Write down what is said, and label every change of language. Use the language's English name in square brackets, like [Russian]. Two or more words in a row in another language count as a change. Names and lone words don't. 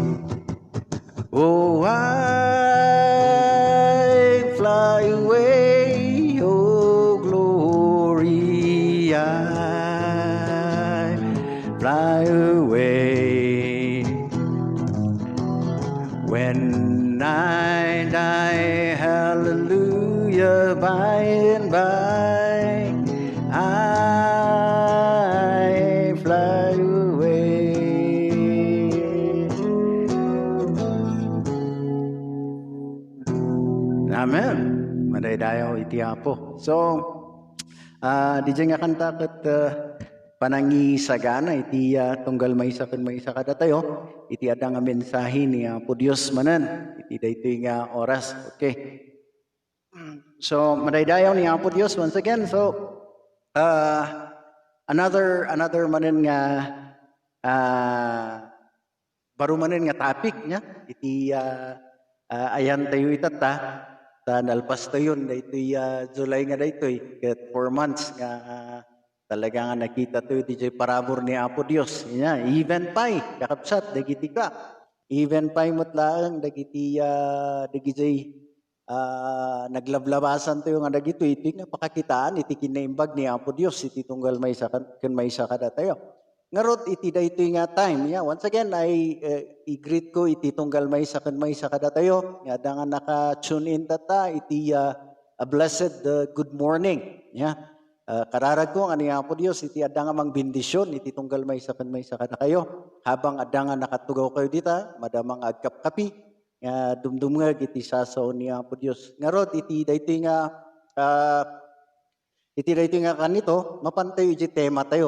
[English] Oh, I fly away, oh glory, I fly away. When I die, hallelujah, by and by, I fly away. Amen. [Iloko] Madaydayaw iti Apo. So, di nga kanta kat panangi sagana iti tunggal maysa ken maysa kada tayo iti adda nga mensahe ni Apo Dios manen iti daytoy nga oras. Okay. So, madaydayaw ni Apo Dios [English] once again. [Iloko] So, another manen nga baru manen nga topic nya iti ayan tayo itata ta nalpas tayo daytoy July nga daytoy ket 4 months nga talaga nga nakita tayo DJ parabor ni Apo Dios nya even pay kakabsat dagiti ka even pay mutlaang dagiti naglablabasan tayo nga dagito iti nga pakakitaan iti kinaimbag ni Apo Dios iti tunggal maysa ken maysa kada tayo. Ngarod iti daytoy nga time. Yeah, [English] once again [Iloko] i-greet ko iti tunggal maysa ken maysa kada tayo. Nga nga naka-tune in tata iti [English] a blessed good morning. [Iloko] Yeah. Kararag ko ani Apo Dios iti adda nga mang bendisyon iti tunggal maysa ken maysa kada kayo. Habang adda nga nakatugaw kayo dita, madamang agkapkapi nga dumdumngeg iti sasaw ni Apo Dios. Ngarod iti daytoy nga kanito, mapantay iti tema tayo.